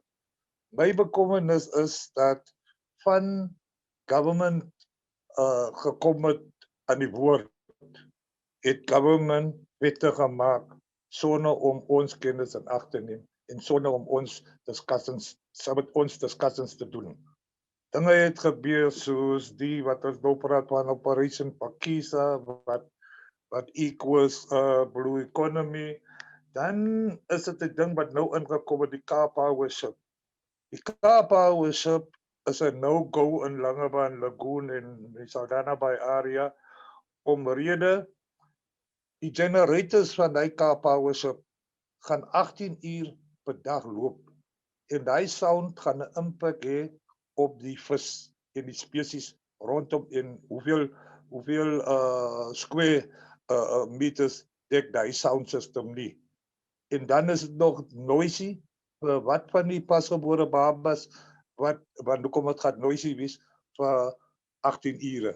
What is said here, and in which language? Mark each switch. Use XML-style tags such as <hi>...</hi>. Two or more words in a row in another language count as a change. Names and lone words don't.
<af>My bekommernis is dat van government gekom het aan die woord, het government wette gemaak sonder om ons kennis in ag te neem en sonder om ons discussions te doen. Dinge het gebeur soos die wat ons nou praat van Operation Pakisa, wat equals</af> <en>blue economy.</en> <af>Dan is dit 'n ding wat nou ingekom het, die car power ship. Die car power ship is 'n no-go in Langebaan Lagoon en die Saldanha Bay area, omrede die generators van die car power ship gaan 18 uur per dag loop, en die sound gaan 'n impak hê op die vis en die spesies rondom, en hoeveel</af> <en>square meters</en> <af>dek die</af> <en>sound system</en> <af>nie. En dan is dit nog noisy, wat van die pasgebore babas, want hoekom het gaan noisy wees vir 18 ure.</af>